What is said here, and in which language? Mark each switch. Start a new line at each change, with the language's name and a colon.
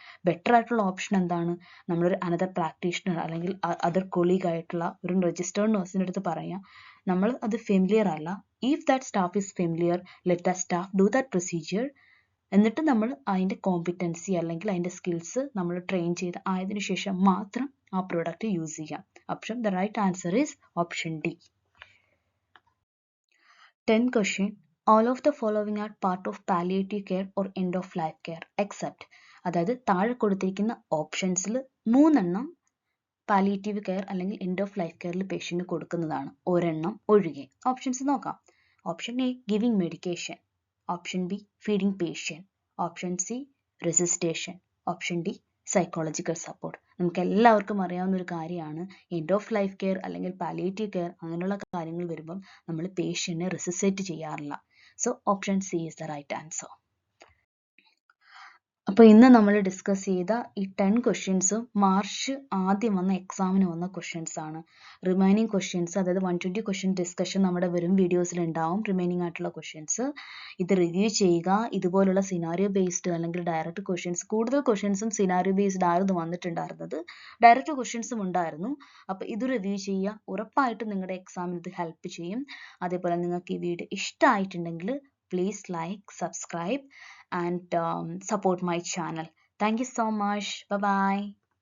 Malayalam: Better ആയിട്ടുള്ള option എന്താണ്? നമ്മളൊരു അനദർ പ്രാക്ടീഷണർ അല്ലെങ്കിൽ അതർ കൊളീഗ് ആയിട്ടുള്ള ഒരു രജിസ്റ്റേർഡ് നഴ്സിൻ്റെ അടുത്ത് പറയാം, നമ്മൾ അത് ഫെമിലിയർ അല്ല,
English: If that staff is familiar let that staff do that procedure.
Malayalam: എന്നിട്ട് നമ്മൾ അതിൻ്റെ കോമ്പിറ്റൻസി അല്ലെങ്കിൽ അതിൻ്റെ സ്കിൽസ് നമ്മൾ ട്രെയിൻ ചെയ്ത് ആയതിനു ശേഷം മാത്രം ആ പ്രോഡക്റ്റ് യൂസ് ചെയ്യാം.
English: Option the right answer is option D. 10th question, all of the following are part of palliative care or end of life care except.
Malayalam: അതായത് താഴെ കൊടുത്തിരിക്കുന്ന ഓപ്ഷൻസിൽ 3 എണ്ണം പാലിയേറ്റീവ് കെയർ അല്ലെങ്കിൽ എൻഡ് ഓഫ് ലൈഫ് കെയറിൽ patient കൊടുക്കുന്നതാണ്, ഒരെണ്ണം ഒഴികെ. ഓപ്ഷൻസ് നോക്കാം. Option A, giving medication. Option B, feeding patient.
English: Option C, resuscitation. Option D, psychological support.
Malayalam: നമുക്ക് എല്ലാവർക്കും അറിയാവുന്ന ഒരു കാര്യമാണ്, എൻഡ് ഓഫ് ലൈഫ് കെയർ അല്ലെങ്കിൽ പാലിയേറ്റീവ് കെയർ അങ്ങനെയുള്ള കാര്യങ്ങൾ വരുമ്പം നമ്മൾ പേഷ്യന്റിനെ റെസിസ്റ്റേറ്റ് ചെയ്യാറില്ല.
English: So option C is the right answer.
Malayalam: അപ്പോൾ ഇന്ന് നമ്മൾ ഡിസ്കസ് ചെയ്ത ഈ 10 ക്വസ്റ്റ്യൻസും മാർച്ച് ആദ്യം വന്ന എക്സാമിന് വന്ന ക്വസ്റ്റ്യൻസ് ആണ്. റിമൈനിങ് ക്വസ്റ്റ്യൻസ്, അതായത് 120 ക്വസ്റ്റ്യൻ ഡിസ്കഷൻ നമ്മുടെ വരും വീഡിയോസിൽ ഉണ്ടാവും. റിമൈനിങ് ആയിട്ടുള്ള ക്വസ്റ്റ്യൻസ് ഇത് റിവ്യൂ ചെയ്യുക. ഇതുപോലുള്ള സിനാരിയോ ബേസ്ഡ് അല്ലെങ്കിൽ ഡയറക്റ്റ് ക്വസ്റ്റ്യൻസ്, കൂടുതൽ ക്വസ്റ്റ്യൻസും സിനാരിയോ ബേസ്ഡ് ആയിരുന്നു വന്നിട്ടുണ്ടായിരുന്നത്, ഡയറക്റ്റ് ക്വസ്റ്റ്യൻസും ഉണ്ടായിരുന്നു. അപ്പോൾ ഇത് റിവ്യൂ ചെയ്യുക, ഉറപ്പായിട്ടും നിങ്ങളുടെ എക്സാമിന് ഇത് ഹെൽപ്പ് ചെയ്യും. അതേപോലെ നിങ്ങൾക്ക് ഈ വീഡിയോ ഇഷ്ടമായിട്ടുണ്ടെങ്കിൽ
English: please like, subscribe and support my channel. Thank you so much. Bye bye.